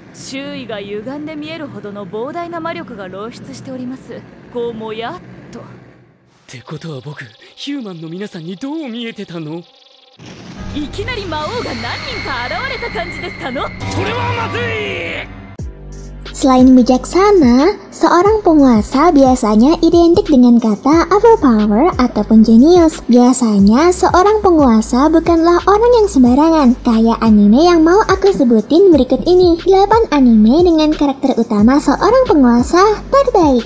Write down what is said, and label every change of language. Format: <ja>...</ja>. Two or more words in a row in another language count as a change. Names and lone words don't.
<ja>周囲が歪んで見えるほどの膨大な魔力が露出しております。こうもやっと。ってことは僕、ヒューマンの皆さんにどう見えてたの？いきなり魔王が何人か現れた感じですかの？それはまずい。</ja> <id>Selain bijaksana, seorang penguasa biasanya identik dengan kata overpower ataupun genius. Biasanya seorang penguasa bukanlah orang yang sembarangan, kayak anime yang mau aku sebutin berikut ini. 8 anime dengan karakter utama seorang penguasa terbaik.</id>